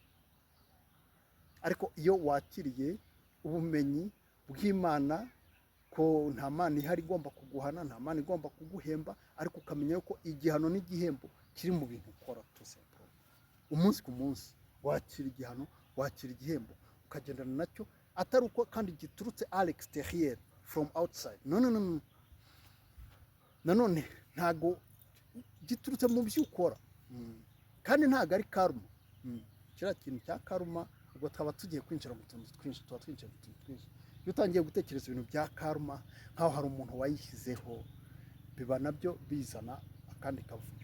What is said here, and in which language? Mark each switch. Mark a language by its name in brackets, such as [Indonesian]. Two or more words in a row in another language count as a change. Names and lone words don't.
[Kinyarwanda] Ariko iyo wakiriye ubumenyi bw'Imana ko nta mana ihari igomba kuguhana, nta mana igomba kuguhemba, ariko ukamenya ko igihano n'igihembo kiri mu bintu ukora tusempro. Umunsi ku munsi wakira igihano, wakira igihembo, ukagendana nacyo, atari uko kandi giturutse [French] à l'extérieur [English] from outside. [Kinyarwanda] No. Nanone ntago giturutse mu byo ukora, kandi ntago ari karma. Kira kintu cya karma, ubwo twaba tugiye kwinjira mu tuntu twinshi, tuba twinjira mu tuntu twinshi. Iyo utangiye gutekereza ibintu bya karma nkaho hari umuntu wayishyizeho, biba nabyo bizana akandi kavuyo.